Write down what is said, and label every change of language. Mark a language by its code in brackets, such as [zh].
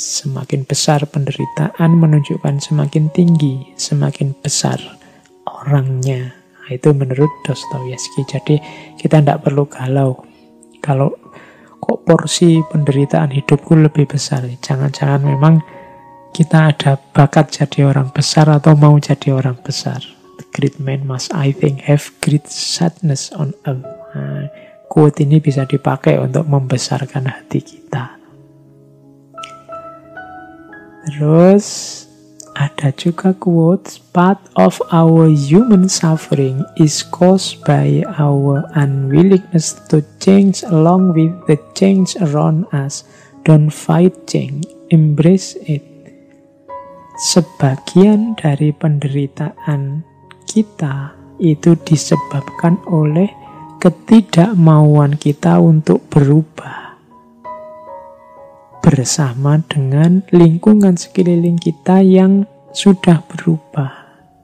[id] Semakin besar penderitaan menunjukkan semakin tinggi, semakin besar orangnya. Nah, itu menurut Dostoyevsky. Jadi kita tidak perlu galau. Kalau kok porsi penderitaan hidupku lebih besar, jangan-jangan memang kita ada bakat jadi orang besar atau mau jadi orang besar. [en] The great man must, I think, have great sadness on earth. [id] Nah, quote ini bisa dipakai untuk membesarkan hati kita. Terus ada juga quote, [en] "Part of our human suffering is caused by our unwillingness to change along with the change around us. Don't fight change, embrace it." [id] Sebagian dari penderitaan kita itu disebabkan oleh ketidakmauan kita untuk berubah bersama dengan lingkungan sekeliling kita yang sudah berubah.